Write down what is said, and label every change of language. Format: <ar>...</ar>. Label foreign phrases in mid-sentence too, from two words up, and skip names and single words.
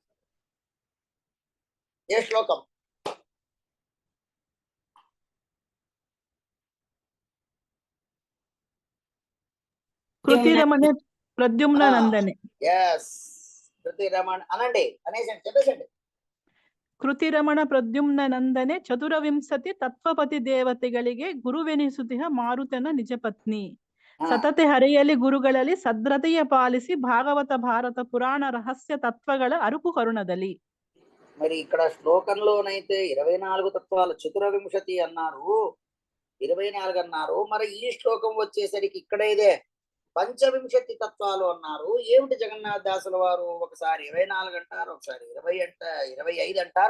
<te>ఏ శ్లోకం? కృతిరమణ ప్రద్యుమ్న నందనే. ఎస్, కృతిరమణ అనండి, అనేసండి, చెప్పేసండి.</te> <kn>ಕೃತಿರಮಣ ಪ್ರದ್ಯುಮ್ನ ನಂದನೆ 24 ತತ್ವಪತಿ ದೇವತೆಗಳಿಗೆ ಗುರುವೆನಿಸುತ್ತಿಹ ಮಾರುತನ ನಿಜ ಪತ್ನಿ. ಸತತೆ ಹರೆಯಲಿ ಗುರುಗಳಲ್ಲಿ ಸದ್ರತೆಯ ಪಾಲಿಸಿ ಭಾಗವತ ಭಾರತ ಪುರಾಣ ರಹಸ್ಯ ತತ್ವಗಳ ಅರುಪು ಕರುಣದಲ್ಲಿ.</kn> <te>మరి ఇక్కడ శ్లోకంలోనైతే 24 తత్వాలు 24 అన్నారు, 24 అన్నారు. మరి ఈ శ్లోకం వచ్చేసరికి ఇక్కడ ఇదే 25 తత్వాలు అన్నారు. ఏమిటి జగన్నాథ దాసుల వారు ఒకసారి 24 అంటారు, ఒకసారి 25 అంటారు.</te>